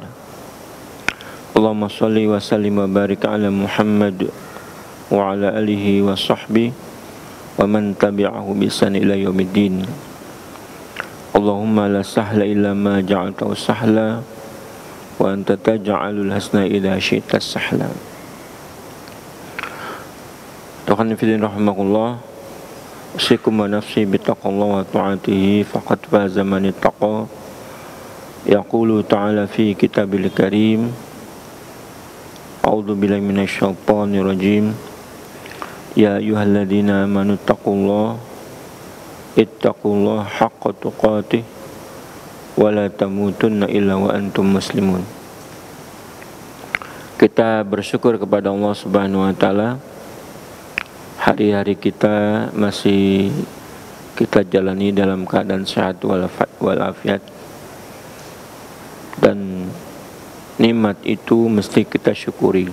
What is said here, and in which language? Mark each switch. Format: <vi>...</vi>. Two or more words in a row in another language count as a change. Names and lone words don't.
<ar>اللهم صل وسلم وبارك على محمد وعلى آله وصحبه ومن تبعه بإحسان إلى يوم الدين. اللهم لا سهل إلا ما جعلته سهلا وأنت تجعل الحزن إذا شئت سهلا. Tuhan في الله رحمكم الله، أوصيكم ونفسي بتقوى الله وطاعته فقد فاز من اتقى. يقول تعالى في الكتاب الكريم، أعوذ بالله من الشيطان الرجيم. يا أيها الذين آمنوا اتقوا الله حق تقاته ولا تموتن إلا وأنتم مسلمون.</ar> <id>Kita bersyukur kepada Allah</id> <ar>سبحانه وتعالى.</ar> <id>Hari-hari kita masih kita jalani dalam keadaan sehat walafiat, dan nikmat itu mesti kita syukuri.</id>